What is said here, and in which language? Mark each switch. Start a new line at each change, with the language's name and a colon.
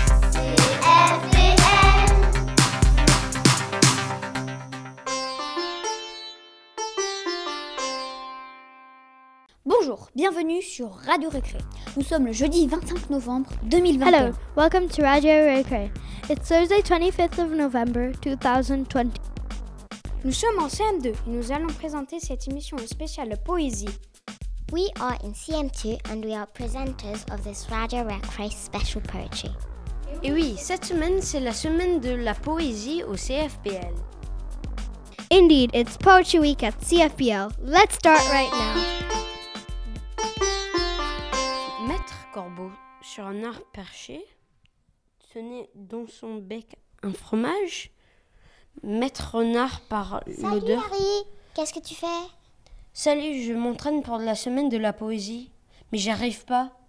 French: CFPL. Bonjour, bienvenue sur Radio Récré. Nous sommes le jeudi 25 novembre 2021.
English: Hello, welcome to Radio Récré. It's Thursday 25th of November 2020.
French: Nous sommes en CM2 et nous allons présenter cette émission spéciale poésie.
English: We are in CM2 and we are presenters of this Radio Récré special poetry.
French: Et oui, cette semaine, c'est la semaine de la poésie au CFPL.
English: Indeed, it's Poetry Week at CFPL. Let's start right now.
French: Maître Corbeau, sur un arbre perché, tenait dans son bec un fromage. Maître Renard par l'odeur. Salut Harry, qu'est-ce que tu fais? Salut, je m'entraîne pour la semaine de la poésie, mais j'arrive pas.